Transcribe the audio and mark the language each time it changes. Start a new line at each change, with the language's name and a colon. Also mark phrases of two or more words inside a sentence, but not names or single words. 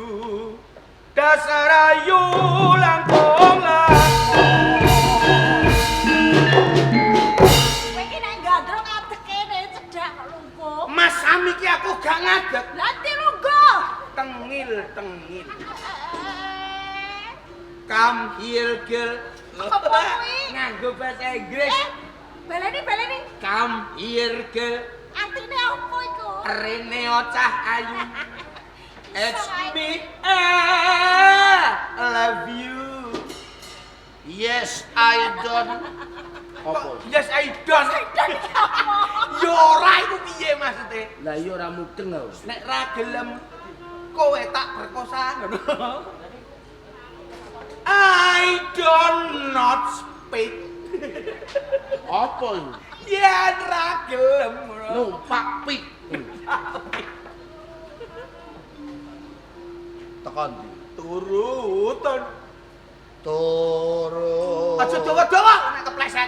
Javanese: Dasar ayu langkung langkung. Kowe iki nek gandrung ngadeg kene cedhak kok lungguh. Mas Sami ki aku gak ngadeg. Nanti lungguh. Tengil.
English: Come here girl.
Javanese: Apa kuwi? Nganggo bahasa Inggris. Baleni.
English: Come here girl.
Javanese: Artine apa iku? Rene ocah ayu.
English: It's me. Love you. Yes, I don't. Apa? Yes, I don't.
Javanese: Ya ora iku piye maksude? Lah iya ora mudeng aku. Nek ra gelem kowe tak perkosa ngono.
English: I don't not speak.
Javanese: Apa iki? Yen ra gelem ngono. Numpak pik. Tekan ndi? Turutan. Turu. Aja dawa-dawa nek kepleset.